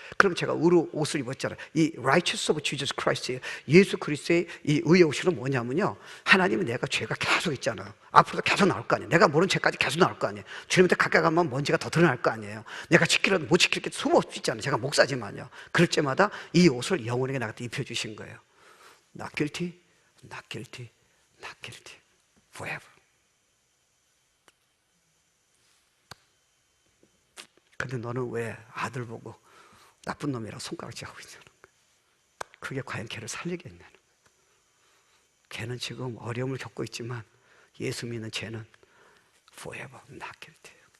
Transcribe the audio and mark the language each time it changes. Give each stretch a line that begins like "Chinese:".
Korean: 그럼 제가 의로 옷을 입었잖아요. 이
English: righteousness of Jesus Christ,
Korean: 예수 그리스도의 이 의의 옷은 뭐냐면요, 하나님은 내가 죄가 계속 있잖아요. 앞으로도 계속 나올 거 아니에요. 내가 모른 죄까지 계속 나올 거 아니에요. 주님한테 가까이 가면 먼지가 더 드러날 거 아니에요. 내가 지키려도 못 지킬 게 수없이 있잖아요. 제가 목사지만요. 그럴 때마다 이 옷을 영원하게 나한테 입혀주신 거예요.
English: Not guilty, not guilty, not guilty, forever.
Korean: 근데 너는 왜 아들 보고 나쁜 놈이라고 손가락질하고 있냐는 거야. 그게 과연 걔를 살리겠냐는 거야. 걔는 지금 어려움을 겪고 있지만 예수 믿는 쟤는
English: forever not guilty.